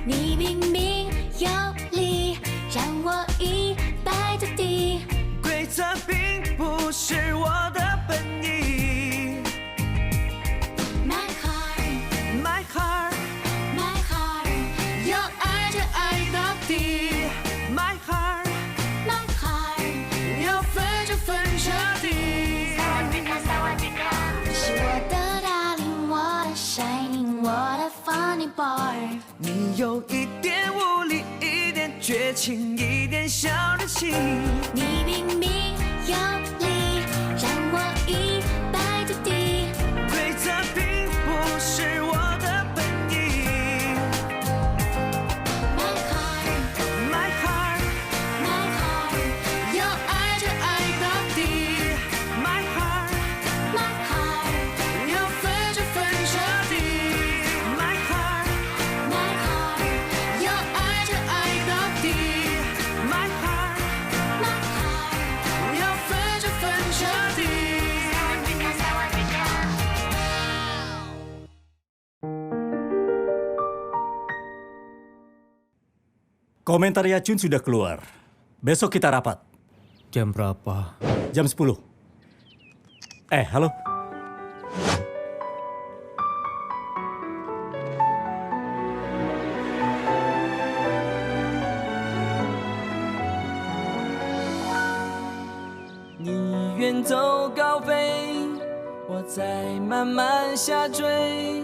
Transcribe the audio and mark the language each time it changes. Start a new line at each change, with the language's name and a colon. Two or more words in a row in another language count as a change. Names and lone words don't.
Chinese: 你明明有理，让我一败涂地。规则并不是我的本意。
English: My heart， My heart， My heart，
Chinese: 要爱就爱到底。
English: My heart， My heart，
Chinese: 要分就分彻底。你是我的 darling， 我的 shining， 我的 funny boy。你有一点无理，一点绝情，一点小任性。你明明有理，让我一败涂地。规则并不是我的本意。
English: My heart， My heart， My heart，
Chinese: 要爱就爱到底。
English: My heart， My heart，
Chinese: 要分就分彻底。
English: My heart， My heart，
Chinese: 要爱就爱到底。
English: My heart， My heart，
Chinese: 要分就分彻底。
Indonesian: Komentarnya Jun sudah keluar. Besok kita rapat. Jam berapa? Jam 10. Halo.
Chinese: 你远走高飞，我在慢慢下坠。